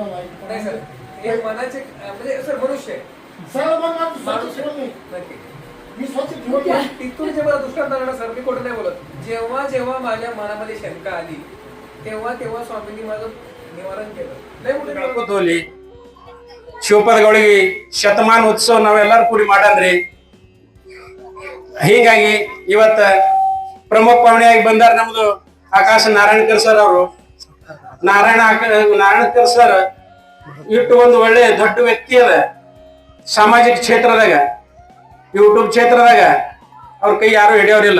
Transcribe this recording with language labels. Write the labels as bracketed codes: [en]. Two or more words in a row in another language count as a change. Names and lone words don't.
[mr] नाही सर, वाईट हे मनाचे म्हणजे सर मनुष्य आहे. सर्व मन स्वच्छ ठेवले नक्की. मी स्वच्छ ठेवले. तिथून जे मला दृष्टांत आला सर, मी खोटं नाही बोलत. जेव्हा जेव्हा माझ्या मनामध्ये शंका आली तेव्हा तेव्हा स्वामींनी माझं निवारण केलं. नाही कुठे [kn] ಬೆಳಕುತೋಲಿ ಶಿವಪದಗಳಿಗೆ ಶತಮಾನ ಉತ್ಸವ ನಾವೆಲ್ಲರೂ ಕೂಡಿ ಮಾಡಂದ್ರಿ. ಹೀಗಾಗಿ ಇವತ್ತ ಪ್ರಮುಖ ಪಾವಣಿಯಾಗಿ ಬಂದಾರ ನಮ್ದು ಆಕಾಶ ನಾರಾಯಣಕರ್ ಸರ್ ಅವರು. ನಾರಾಯಣಕರ್ ಸರ್ ಇಟ್ಟು ಒಂದು ಒಳ್ಳೆ ದೊಡ್ಡ ವ್ಯಕ್ತಿ ಅದ ಸಾಮಾಜಿಕ ಕ್ಷೇತ್ರದಾಗ, ಯೂಟ್ಯೂಬ್ ಕ್ಷೇತ್ರದಾಗ ಅವ್ರ ಕೈ ಯಾರು ಹಿಡಿಯೋರಿಲ್ಲ.